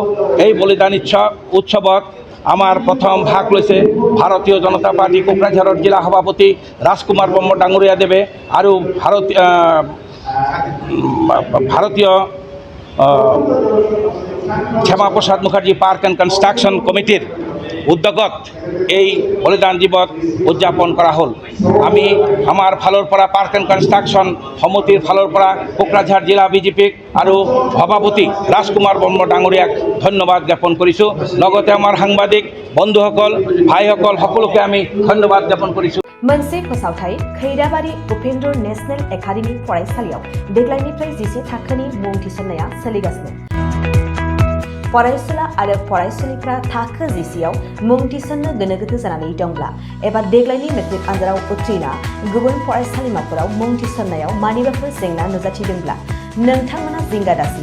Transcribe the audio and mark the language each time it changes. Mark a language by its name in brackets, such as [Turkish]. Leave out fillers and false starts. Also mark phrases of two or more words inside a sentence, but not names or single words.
[Assamese] এই বলিদান উৎসৱত আমাৰ প্ৰথম ভাগ লৈছে ভাৰতীয় জনতা পাৰ্টি কোকৰাঝাৰৰ জিলা সভাপতি ৰাজকুমাৰ ব্ৰহ্ম ডাঙৰীয়া দেৱে আৰু ভাৰতীয় শ্যামাপ্ৰসাদ মুখাৰ্জী পাৰ্ক এণ্ড কনষ্ট্ৰাকশ্যন কমিটিৰ উদ্যোগত এই বলিদান দিৱস উদযাপন কৰা হ'ল। আমি আমাৰ ফালৰ পৰা পাৰ্ক এণ্ড কনষ্ট্ৰাকশ্যন সমিতিৰ ফালৰ পৰা কোকৰাঝাৰ জিলা বিজেপিক আৰু সভাপতি ৰাজকুমাৰ ব্ৰহ্ম ডাঙৰীয়াক ধন্যবাদ জ্ঞাপন কৰিছোঁ। লগতে আমাৰ সাংবাদিক বন্ধুসকল, ভাইসকল সকলোকে আমি ধন্যবাদ জ্ঞাপন কৰিছোঁ। [Bodo] मोनसे फोसावथाय खैराबारि उपेन्द्र नेशनेल एकाडेमि फरायसालियाव देग्लायनिफ्राय 10 थाखोनि मुं थिसननाया सोलिगासिनो। फरायसुला आरो फरायसुलिफ्रा थाखो 10आव मुं थिसननो गोनो गोथो जानानै दंब्ला एबा देग्लायनि मेट्रिक आनजादाव उथ्रिना गुबुन फरायसालिमाफोराव मुं थिसननायाव मानिबाफोर जेंना नुजाथिदोंब्ला नोंथांमोना जिंगा दासि।